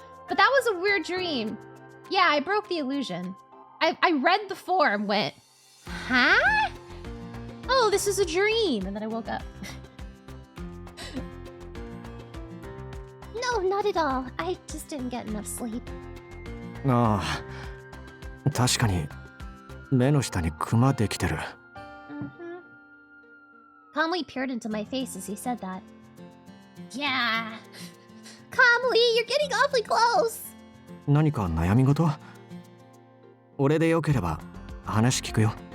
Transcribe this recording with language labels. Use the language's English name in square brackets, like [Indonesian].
[English] But that was a weird dream. Yeah, I broke the illusion. I read the form, went, huh? Oh, this is a dream. And then I woke up. No, not at all. I just didn't get enough sleep. [Japanese] ああ、確かに目の下にクマできてる。 [English] Conley peered into my face as he said that. Yeah. Conley, you're getting awfully close. [Japanese] 何か悩み事？俺でよければ話聞くよ。